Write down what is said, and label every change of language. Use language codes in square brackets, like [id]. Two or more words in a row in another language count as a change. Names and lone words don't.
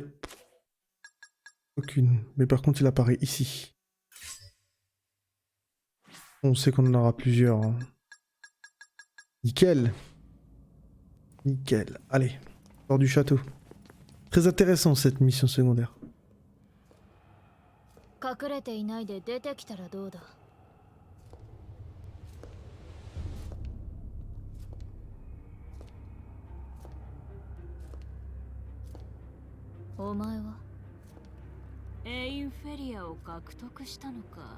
[fr] Aucune. Mais par contre, il apparaît ici. On sait qu'on en aura plusieurs. Hein. Nickel. Nickel. Allez, hors du château. Très intéressant cette mission secondaire. [ja] 隠れていないで出てきたらどうだ。お前はエインフェリアを獲得したのか。